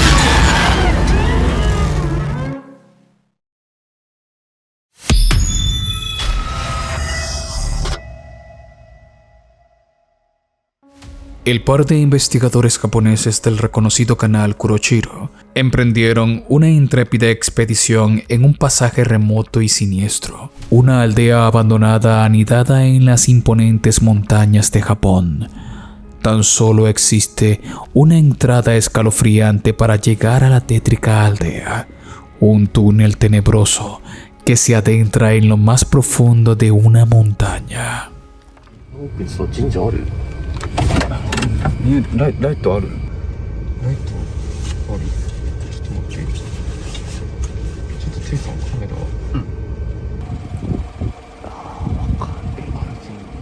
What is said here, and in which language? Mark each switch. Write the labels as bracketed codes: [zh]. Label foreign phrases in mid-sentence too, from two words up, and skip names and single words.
[es] El par de investigadores japoneses del reconocido canal Kuroshiro emprendieron una intrépida expedición en un pasaje remoto y siniestro, una aldea abandonada anidada en las imponentes montañas de Japón. Tan solo existe una entrada escalofriante para llegar a la tétrica aldea, un túnel tenebroso que se adentra en lo más profundo de una montaña. [ja] ライトある？ライトある？ちょっと待って。ちょっとテイさんカメラ。わかんない。